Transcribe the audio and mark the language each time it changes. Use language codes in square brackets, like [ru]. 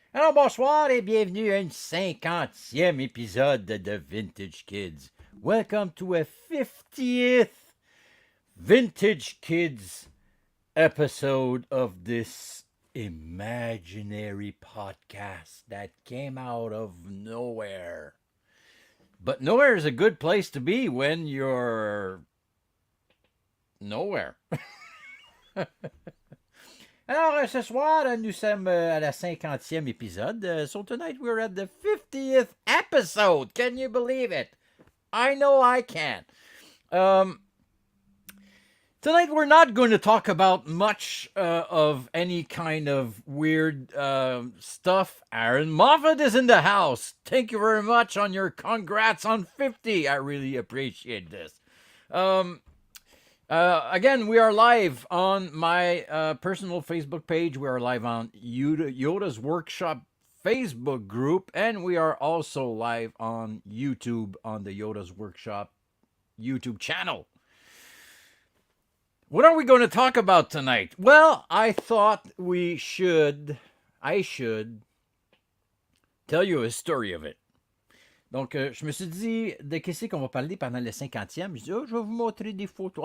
[fr] Alors bonsoir et bienvenue à une 50e épisode de Vintage Kids. [en] Welcome to a 50th Vintage Kids episode of this imaginary podcast that came out of nowhere. But nowhere is a good place to be when you're nowhere. [fr] Alors, ce soir, nous sommes à la 50e épisode. [en] So tonight we're at the 50th episode. Can you believe it? I know I can. Tonight we're not going to talk about much of any kind of weird stuff. Aaron Moffat is in the house. Thank you very much on your congrats on 50. I really appreciate this. Again, we are live on my personal Facebook page. We are live on Yoda's Workshop Facebook group. And we are also live on YouTube on the Yoda's Workshop YouTube channel. What are we going to talk about tonight? Well, I thought I should tell you a story of it. [fr] Donc, je me suis dit, de qu'est-ce qu'on va parler pendant le 50e? Je dis, je vais vous montrer des photos.